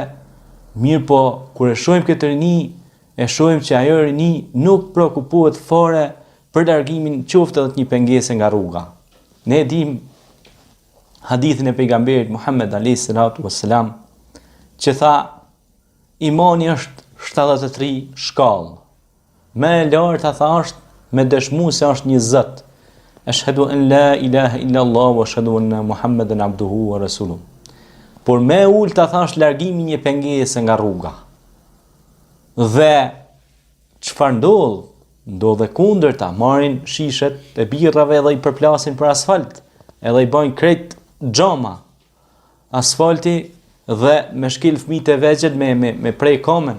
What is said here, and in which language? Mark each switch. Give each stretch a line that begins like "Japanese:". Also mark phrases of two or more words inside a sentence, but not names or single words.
Albanian: Mirë po, kur e shohim këtë rini, e shohim që ajo rini nuk prekupohet fare për largimin qoftë edhe të një pengese nga rruga. Ne dim hadithin e pejgamberit Muhammed
Arabic: عليه الصلاة والسلام
Albanian: që tha imani është 73 shkallë. Më e larta tha është me dëshmu se është një Zot.
Arabic: أشهد أن لا إله إلا الله وأشهد أن محمدا عبده ورسوله.
Albanian: Por më e ulta tha është largimi një pengese nga rruga. Dhe çfarë ndodh? Ndodh e kundërta, marrin shishet e birrave dhe i përplasin për asfalt, edhe i bajnë krejt xhama asfalti dhe me shkel fëmijët e vegjël me prej komen.